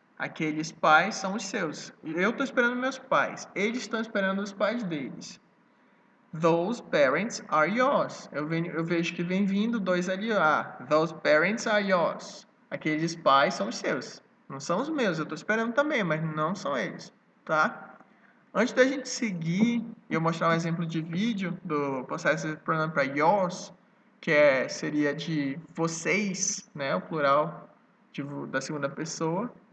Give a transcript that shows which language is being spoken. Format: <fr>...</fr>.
<pt>Aqueles pais são os seus. Eu estou esperando meus pais. Eles estão esperando os pais deles.</pt> <en>Those parents are yours.</en> <pt>Eu vejo que vem vindo dois ali.</pt> <en>Those parents are yours.</en> <pt>Aqueles pais são os seus. Não são os meus. Eu estou esperando também, mas não são eles. Tá? Antes da gente seguir e eu mostrar um exemplo de vídeo do possessive pronoun para yours, que seria de vocês, né? O plural da segunda pessoa.</pt>